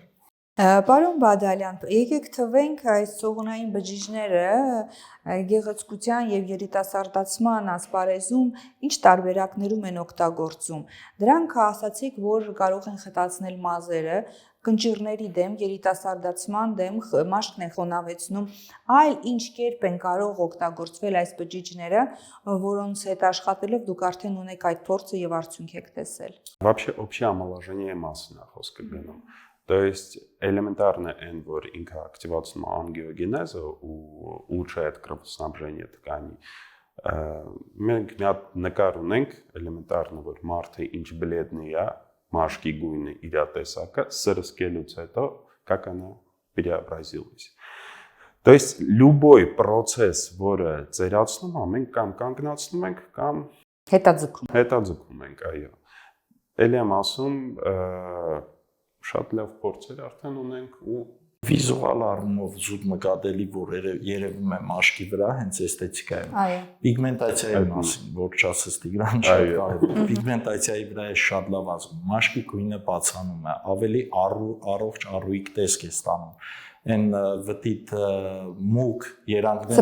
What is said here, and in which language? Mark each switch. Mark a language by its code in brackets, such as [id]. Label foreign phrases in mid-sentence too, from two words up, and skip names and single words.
[hy] Պարոն Բադալյան, եկեք թվենք այս ցողունային բջիջները գեղեցկության եւ երիտասարդացման ասպարեզում ինչ տարբերակներում են օգտագործում։ Դրանք ասացիք, որ կարող են խտացնել մազերը, կնճիռների դեմ, երիտասարդացման դեմ, մաշկն են խոնավեցնում, այլ ինչ կերպ են կարող օգտագործվել այս բջիջները, որոնց հետ աշխատելով դուք արդեն ունեք այդ փորձը եւ արդյունք եք տեսել։ [ru] Вообще общее омоложение [hy] մասին է խոսքը գնում։ [ru] То есть элементарно [hy] N, որ ինքը ակտիվացնում է անգիոգենեզը ու [ru] улучшает кровоснабжение тканей։ [hy] Մենք մի հատ նկար ունենք элементарно, որ մարդը ինչ բլեդնի է, մաշկի գույնը իր տեսակը սրսկելուց հետո [ru] как она преобразилась։ То есть любой процесс, [hy] որը ծերացնում է, մենք կամ կանգնացնում ենք, կամ հետաձգում ենք, այո։ Էլի եմ ասում, շատ լավ փորձեր արդեն ունենք ու վիզուալ առումով զուտ նկատելի, որ երևում է մաշկի վրա, հենց էսթետիկայում։ Պիգմենտացիայի մասին, որ չասես Տիգրան, շատ կարևոր է։ Պիգմենտացիայի վրա է շատ լավ ազգում։ Մաշկի գույնը բացանում է, ավելի առողջ առույգ տեսք է ստանում։ Այն վտիտ մուկ երանգները